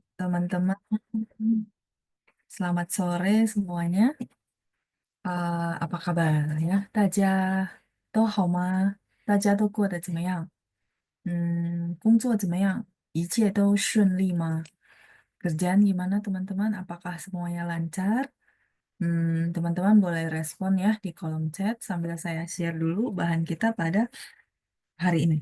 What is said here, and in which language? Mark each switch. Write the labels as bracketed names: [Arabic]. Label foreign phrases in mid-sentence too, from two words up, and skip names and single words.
[Indonesian] Teman-teman, selamat sore semuanya. Apa kabar ya? [Chinese] 大家都好吗？大家都过得怎么样？工作怎么样？一切都顺利吗？ [Indonesian] Kerjaan gimana teman-teman? Apakah semuanya lancar? Teman-teman boleh respon ya di kolom chat sambil saya share dulu bahan kita pada hari ini.